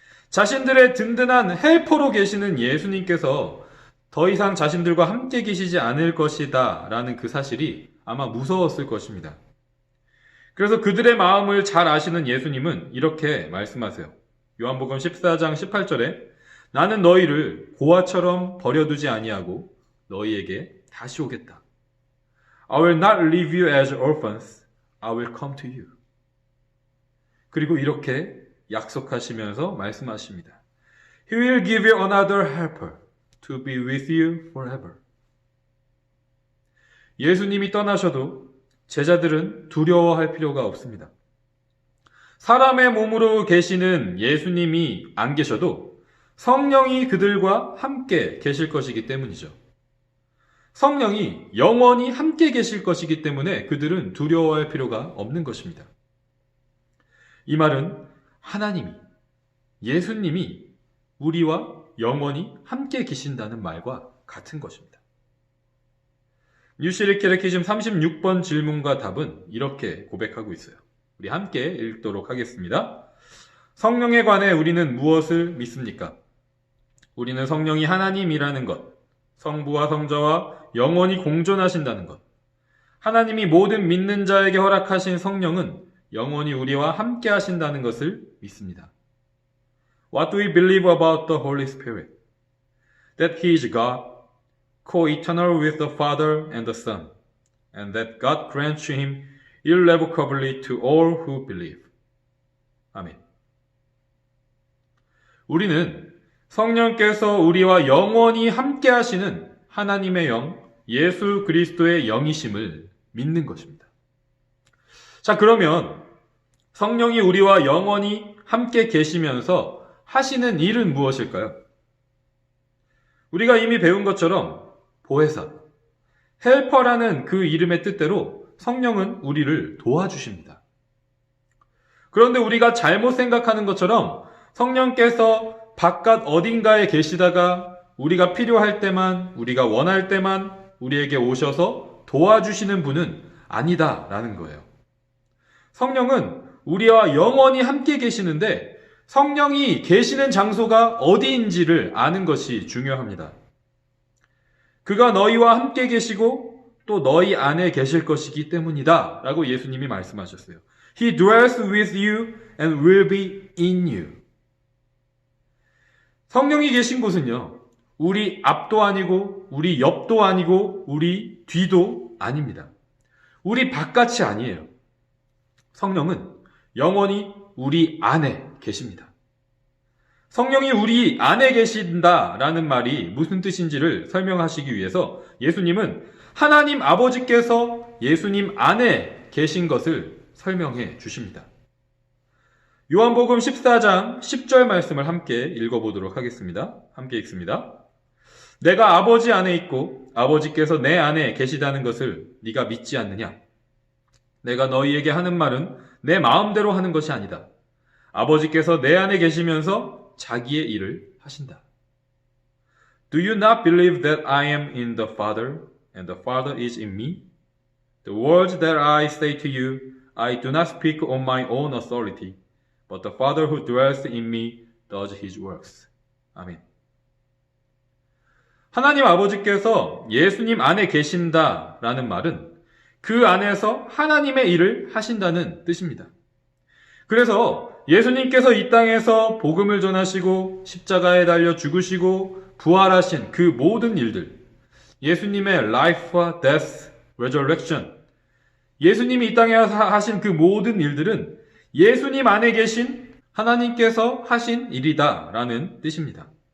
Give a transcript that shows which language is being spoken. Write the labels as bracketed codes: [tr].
[ko] 자신들의 든든한 헬퍼로 계시는 예수님께서 더 이상 자신들과 함께 계시지 않을 것이다 라는 그 사실이 아마 무서웠을 것입니다. 그래서 그들의 마음을 잘 아시는 예수님은 이렇게 말씀하세요. 요한복음 14장 18절에 나는 너희를 고아처럼 버려두지 아니하고 너희에게 다시 오겠다. [en] I will not leave you as orphans. I will come to you. [ko] 그리고 이렇게 약속하시면서 말씀하십니다. [en] He will give you another helper to be with you forever. [ko] 예수님이 떠나셔도 제자들은 두려워할 필요가 없습니다. 사람의 몸으로 계시는 예수님이 안 계셔도 성령이 그들과 함께 계실 것이기 때문이죠. 성령이 영원히 함께 계실 것이기 때문에 그들은 두려워할 필요가 없는 것입니다. 이 말은 하나님이, 예수님이 우리와 영원히 함께 계신다는 말과 같은 것입니다. 뉴시리 캐테키즘 36번 질문과 답은 이렇게 고백하고 있어요. 우리 함께 읽도록 하겠습니다. 성령에 관해 우리는 무엇을 믿습니까? 우리는 성령이 하나님이라는 것, 성부와 성자와 영원히 공존하신다는 것, 하나님이 모든 믿는 자에게 허락하신 성령은 영원히 우리와 함께 하신다는 것을 믿습니다. [en] What do we believe about the Holy Spirit? That He is God, co-eternal with the Father and the Son, and that God grants Him irrevocably to all who believe. [ko] 아멘. 우리는 성령께서 우리와 영원히 함께 하시는 하나님의 영, 예수 그리스도의 영이심을 믿는 것입니다. 자, 그러면 성령이 우리와 영원히 함께 계시면서 하시는 일은 무엇일까요? 우리가 이미 배운 것처럼 보혜사, 헬퍼라는 그 이름의 뜻대로 성령은 우리를 도와주십니다. 그런데 우리가 잘못 생각하는 것처럼 성령께서 바깥 어딘가에 계시다가 우리가 필요할 때만, 우리가 원할 때만 우리에게 오셔서 도와주시는 분은 아니다라는 거예요. 성령은 우리와 영원히 함께 계시는데 성령이 계시는 장소가 어디인지를 아는 것이 중요합니다. 그가 너희와 함께 계시고 또 너희 안에 계실 것이기 때문이다 라고 예수님이 말씀하셨어요. [en] He dwells with you and will be in you. [ko] 성령이 계신 곳은요, 우리 앞도 아니고 우리 옆도 아니고 우리 뒤도 아닙니다. 우리 바깥이 아니에요. 성령은 영원히 우리 안에 계십니다. 성령이 우리 안에 계신다라는 말이 무슨 뜻인지를 설명하시기 위해서 예수님은 하나님 아버지께서 예수님 안에 계신 것을 설명해 주십니다. 요한복음 14장 10절 말씀을 함께 읽어보도록 하겠습니다. 함께 읽습니다. 내가 아버지 안에 있고 아버지께서 내 안에 계시다는 것을 네가 믿지 않느냐? 내가 너희에게 하는 말은 내 마음대로 하는 것이 아니다. 아버지께서 내 안에 계시면서 자기의 일을 하신다. [en] Do you not believe that I am in the Father and the Father is in me? The words that I say to you, I do not speak on my own authority. but the Father who dwells in me does his works. [ko] 아멘. 하나님 아버지께서 예수님 안에 계신다라는 말은 그 안에서 하나님의 일을 하신다는 뜻입니다. 그래서 예수님께서 이 땅에서 복음을 전하시고 십자가에 달려 죽으시고 부활하신 그 모든 일들, 예수님의 [en] life [ko] 와 [en] death, resurrection, [ko] 예수님이 이 땅에 하신 그 모든 일들은 예수님 안에 계신 하나님께서 하신 일이다라는 뜻입니다.